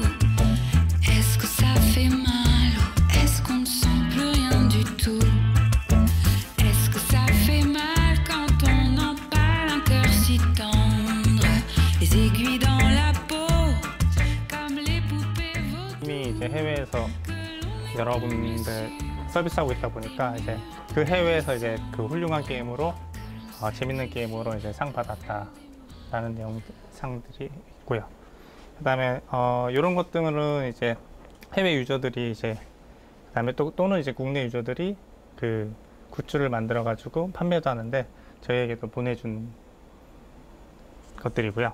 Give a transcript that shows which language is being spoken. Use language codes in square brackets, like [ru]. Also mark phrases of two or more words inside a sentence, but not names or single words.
[fr] Est-ce que ça fait mal ou est-ce qu'on ne sent plus rien du tout? Est-ce que ça fait mal quand on empale un cœur si tendre? Les aiguilles dans la peau, comme les poupées vautours. [ko] 이미 이제 해외에서 여러 군데 서비스하고 있다 보니까 이제 그 해외에서 이제 그 훌륭한 게임으로 재밌는 게임으로 이제 상 받았다라는 내용 상들이 있고요. 그다음에 이런 것들은 이제 해외 유저들이 이제 그다음에 또는 이제 국내 유저들이 그 굿즈를 만들어 가지고 판매도 하는데 저희에게도 보내준 것들이고요.